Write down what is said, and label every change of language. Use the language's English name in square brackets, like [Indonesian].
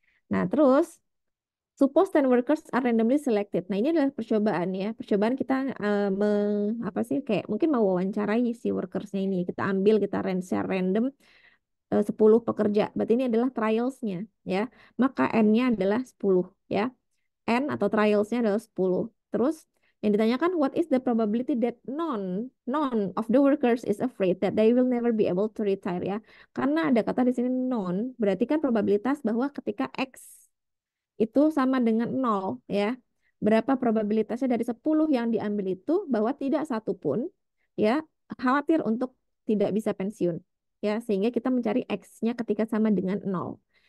[Indonesian] Nah, terus [English] suppose 10 workers are randomly selected. [Indonesian] Nah, ini adalah percobaan ya. Percobaan kita apa sih kayak mungkin mau wawancarai si workersnya ini. Kita ambil kita share random 10 pekerja. Berarti ini adalah trials-nya ya. Maka N-nya adalah 10 ya. N atau trials-nya adalah 10. Terus yang ditanyakan [English] what is the probability that none of the workers is afraid that they will never be able to retire ya. [Indonesian] Karena ada kata di sini none, berarti kan probabilitas bahwa ketika X itu sama dengan 0 ya. Berapa probabilitasnya dari 10 yang diambil itu bahwa tidak satu pun ya khawatir untuk tidak bisa pensiun ya, sehingga kita mencari X-nya ketika sama dengan 0.